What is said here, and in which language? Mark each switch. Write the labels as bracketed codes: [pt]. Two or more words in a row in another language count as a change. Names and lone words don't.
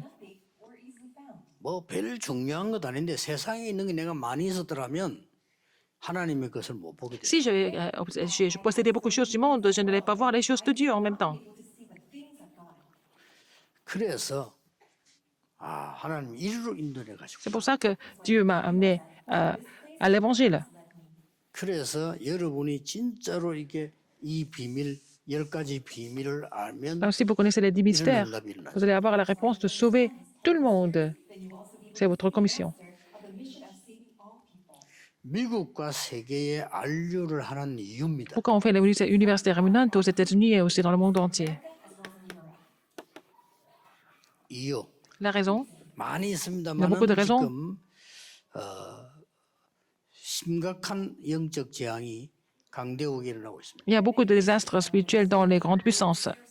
[ko] 뭐 별 중요한 것 아닌데 세상에 있는 게 내가 많이 있었더라면 하나님의 것을 못 보게 돼요. [fr] Si je possédais beaucoup de choses du monde, je n'allais pas voir les choses de Dieu en même temps. [ko] 그래서 하나님 이리로 인도해 가지고 [fr] C'est pour ça que Dieu m'a amené à l'évangile. [ko] 그래서 여러분이 진짜로 이게 이 비밀 10가지 비밀을 알면 [fr] Alors, si vous connaissez les 10 mystères, vous allez avoir la réponse de sauver tout le monde. C'est votre commission. [ko] 미국과 세계에 안류를 하는 이유입니다. [fr] Pourquoi on fait l'université rémunérante aux États-Unis et aussi dans le monde entier? [ko] 이유 [fr] La raison? [ko] 많이 [fr] Il y a [ko] 있습니다만 [fr] beaucoup de raisons. [ko] 지금 심각한 영적 재앙이 강대국에 일어나고 있습니다. [fr] Il y a beaucoup de désastres spirituels dans les grandes puissances.